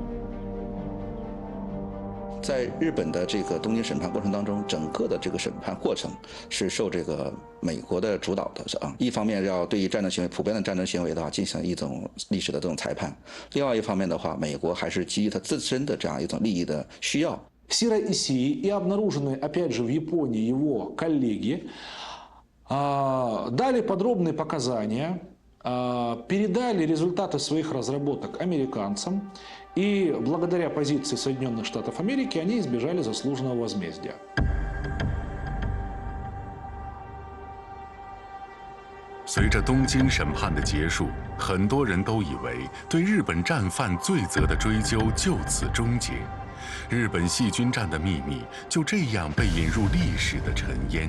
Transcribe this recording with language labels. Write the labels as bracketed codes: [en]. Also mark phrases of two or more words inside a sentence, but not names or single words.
[zh] 在日本的这个东京审判过程当中，整个的这个审判过程是受这个美国的主导的啊。一方面要对于战争行为、普遍的战争行为的话进行一种历史的这种裁判；另外一方面的话，美国还是基于它自身的这样一种利益的需要。 [ru] России и обнаружены, опять же, в Японии его коллеги дали подробные показания, передали результаты своих разработок американцам. И благодаря позиции Соединенных Штатов Америки они избежали заслуженного возмездия. [zh] 随着东京审判的结束，很多人都以为对日本战犯罪责的追究就此终结，日本细菌战的秘密就这样被引入历史的尘烟。